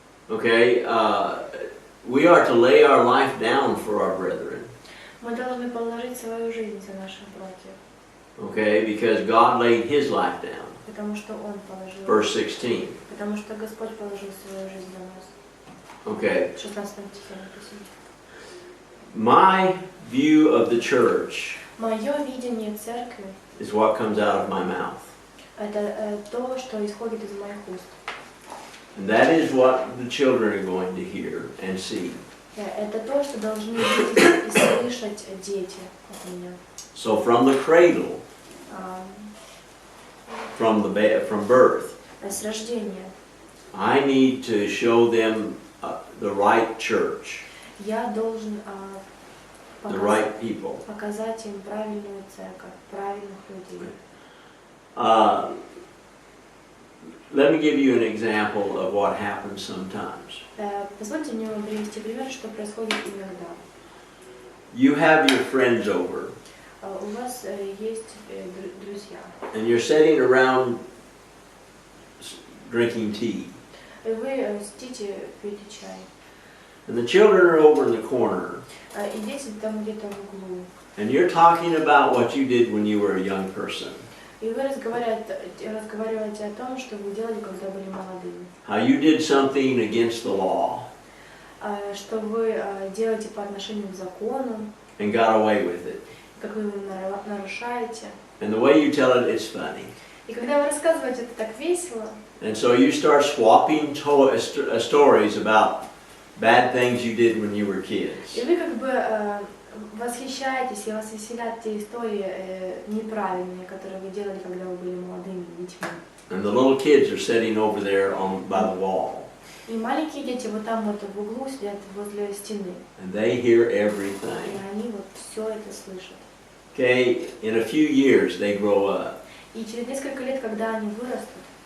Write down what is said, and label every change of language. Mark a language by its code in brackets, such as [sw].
[en] Okay, we are to lay our life down for our brethren. [ru] Мы должны положить свою жизнь за наших братьев. [en] Okay, because God laid His life down. [ru] Потому что Он положил. [en] Verse 16. [ru] Потому что Господь положил свою жизнь за нас. [en] Okay. [ru] 16 стихе написано. [en] My view of the church [ru] Мое видение церкви [en] is what comes out of my mouth. [ru] это то, что исходит из моих уст. [en] And that is what the children are going to hear and see. [ru] Это то, что должны видеть и слышать дети от меня. [en] So from the cradle, from birth, [ru] С рождения [en] I need to show them the right church, [ru] я должен [en] the right people. [ru] показать им правильную церковь, правильных людей. [en] Let me give you an example of what happens sometimes. [ru] Позвольте мне привести пример, что происходит иногда. [en] You have your friends over, [ru] У вас есть друзья, [en] and you're sitting around drinking tea, [ru] и вы сидите, пьете чай, [en] and the children are over in the corner, [ru] и дети там где-то в углу, [en] and you're talking about what you did when you were a young person. [ru] и вы разговариваете о том, что вы делали, когда были молодыми. [en] How you did something against the law [ru] Что вы делаете по отношению к закону, [en] and got away with it. [ru] как вы его нарушаете. [en] And the way you tell it, it's funny. [ru] И когда вы рассказываете, это так весело. [en] And so you start swapping stories about bad things you did when you were kids. [ru] И вы как бы восхищаетесь, и вас веселят те истории неправильные, которые вы делали, когда вы были молодыми детьми. [en] And the little kids are sitting over there by the wall. [ru] И маленькие дети вот там вот в углу сидят возле стены. [en] And they hear [ru] И [en] everything. [ru] они вот все это слышат. [en] Okay, in a few years they grow up. [ru] И через несколько лет, когда они вырастут,